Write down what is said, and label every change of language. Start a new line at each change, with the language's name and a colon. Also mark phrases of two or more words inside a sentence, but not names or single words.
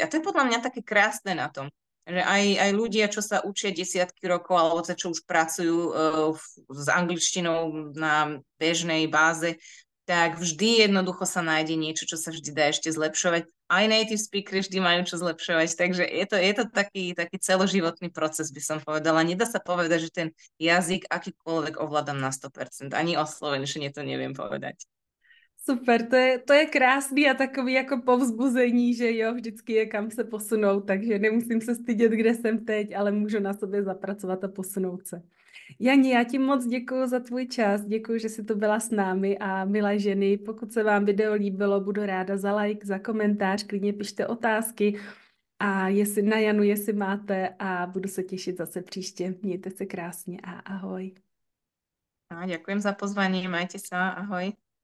Slovak: A to je podľa mňa také krásne na tom, že aj ľudia, čo sa učia desiatky rokov, alebo čo už pracujú s angličtinou na bežnej báze, tak vždy jednoducho sa nájde niečo, čo sa vždy dá ešte zlepšovať. Aj
English: native speakery
Slovak: vždy majú čo zlepšovať, takže je to taký celoživotný proces, by som povedala. Nedá sa povedať, že ten jazyk akýkoľvek ovládam na 100%. Ani o slovenčine to neviem povedať.
Czech: Super, to je krásný a takový jako povzbuzení, že jo, vždycky je kam se posunout, takže nemusím se stydět, kde jsem teď, ale můžu na sobě zapracovat a posunout se. Jani, já ti moc děkuji za tvůj čas, děkuji, že jsi tu byla s námi a milé ženy, pokud se vám video líbilo, budu ráda za like, za komentář, klidně pište otázky a jestli na Janu, jestli máte a budu se těšit zase příště. Mějte se krásně a ahoj.
Slovak: A ďakujem za pozvanie, majte sa, ahoj.